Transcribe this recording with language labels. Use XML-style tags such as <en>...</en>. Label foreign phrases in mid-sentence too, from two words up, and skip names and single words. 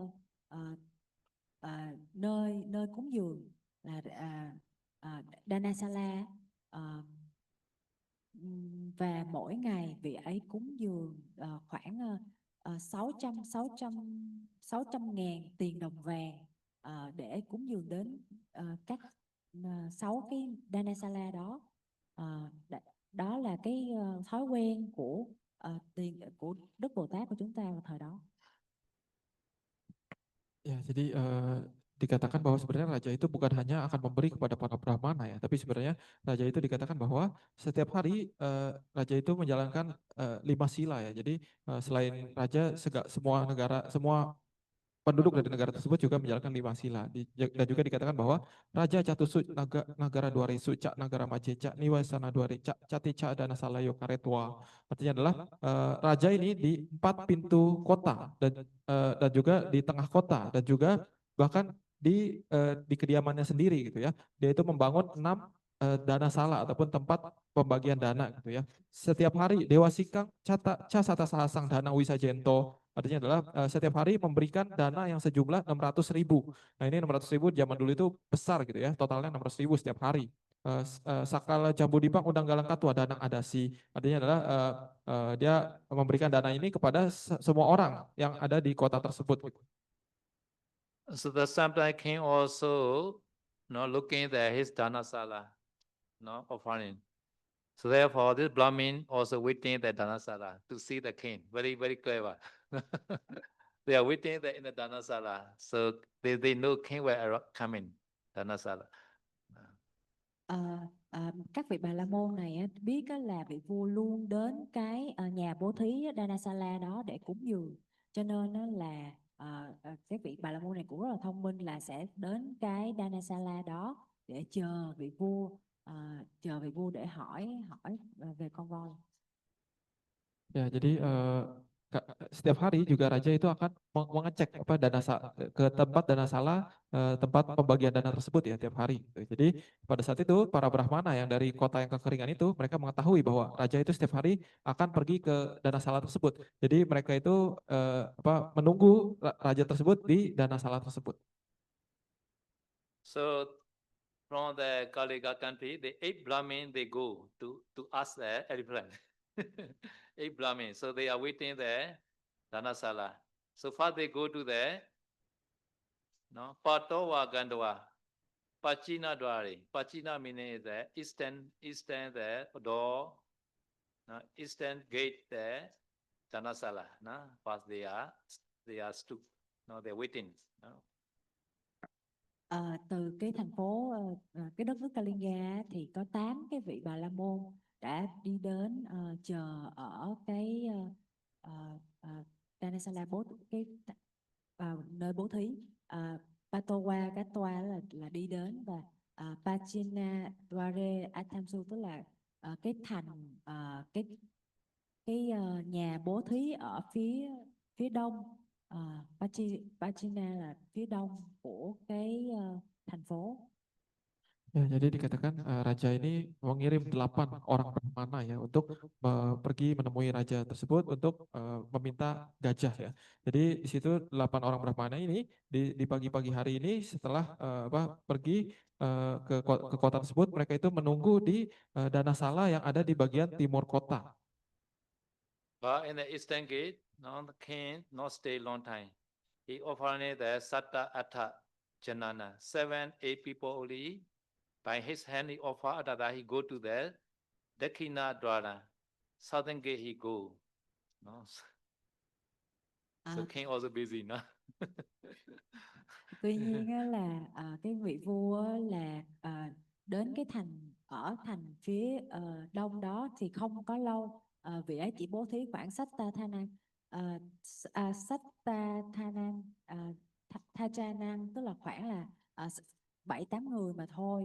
<vi>nơi cúng dường là Dhanasala, và mỗi ngày vị ấy cúng dường khoảng 600.000 tiền đồng vàng để cúng dường đến các 6 cái Dhanasala đó. Đó là cái thói quen của của Đức Bồ Tát của chúng ta vào thời đó.</vi> <id>Ya, jadi dikatakan bahwa sebenarnya raja itu bukan hanya akan memberi kepada para brahmana ya, tapi sebenarnya raja itu dikatakan bahwa setiap hari raja itu menjalankan 5 sila ya. Jadi selain raja, semua negara, semua penduduk dari negara tersebut juga menjalankan 5 sila. Dan juga dikatakan bahwa</id> <pi>Raja Catusu Nagara Dwaresu Cak Nagara Majeca Niwasana Dware Cak Catica Dana Salayo Karetwa.</pi> <id>Artinya adalah raja ini di 4 pintu kota dan juga di tengah kota dan juga bahkan di kediamannya sendiri gitu ya. Dia itu membangun 6 dana sala ataupun tempat pembagian dana gitu ya. Setiap hari</id> <pi>Dewa Sikang Casata Sahasang Dana Wisajento.</pi> <id>Artinya adalah setiap hari memberikan dana yang sejumlah 600.000. Nah ini 600.000 zaman dulu itu besar gitu ya, totalnya 600.000 setiap hari.</id> <pi>Sakala Jambu Dipak Undang Galang Katwa Danang Adasi.</pi> <id>Artinya adalah dia memberikan dana ini kepada semua orang yang ada di kota tersebut. Gitu.</id> <en>So the sometime king also, looking at his Dhanasala, offering. So therefore, this Brahmin also waiting the Dhanasala to see the king. Very, very clever. They are waiting there in the Dhanasala. So they know king will come in Dhanasala.</en> <vi>Các vị Bà La Môn này á, biết á, là vị vua luôn đến cái nhà bố thí Dhanasala đó để cúng dường, cho nên á, là các vị Bà La Môn này cũng rất là thông minh, là sẽ đến cái Dhanasala đó để chờ vị vua để hỏi về con voi.</vi> <id>Ya, jadi setiap hari juga raja itu akan mengecek ke tempat dana salah, tempat pembagian dana tersebut ya tiap hari. Gitu. Jadi pada saat itu para brahmana yang dari kota yang kekeringan itu mereka mengetahui bahwa raja itu setiap hari akan pergi ke dana salah tersebut. Jadi mereka itu menunggu raja tersebut di dana salah tersebut.</id> <en>So from the Kaliga country, the 8 Brahmin they go to ask the elephant. 8 Brahmin. So they are waiting there, Dhanasala. So first they go to the</en> <pi>Patowa Gandwa, Pachina Dwari.</pi> <en>Pachina meaning is the eastern the door, eastern gate there, Dhanasala. First they are stood, they're waiting.</en> <vi>Từ cái thành phố cái đất nước Kalinga thì có 8 cái vị Bà La Môn đã đi đến chờ ở cái Dhanasala nơi bố thí.</vi> <pi>Patowa Gatwa</pi> <vi>là đi đến, và</vi> <pi>Pachina Dware Athamsu</pi> <vi>tức là cái thành nhà bố thí ở phía đông. Pachina là phía đông của cái thành phố.</vi> <id>Ya, jadi dikatakan raja ini mengirim 8 orang brahmana ya untuk pergi menemui raja tersebut untuk meminta gajah ya. Jadi di situ 8 orang brahmana ini di pagi-pagi hari ini setelah pergi ke kota tersebut, mereka itu menunggu di Dhanasala yang ada di bagian timur kota.</id> <en>But in the eastern gate, the king not stay long time. He offered the</en> <pi>Satta Atta Janana,</pi> <en>7, 8 people only. By his hand he offer, that he go to the</en> <pi>Dakina Dwara,</pi> <en>southern gate he go. So king also busy,</en> <vi>Tuy nhiên á, là cái vị vua á, là đến cái thành phía đông đó thì không có lâu. Vị ấy chỉ bố thí khoảng Thachanan, tức là khoảng là 7-8 người mà thôi.</vi>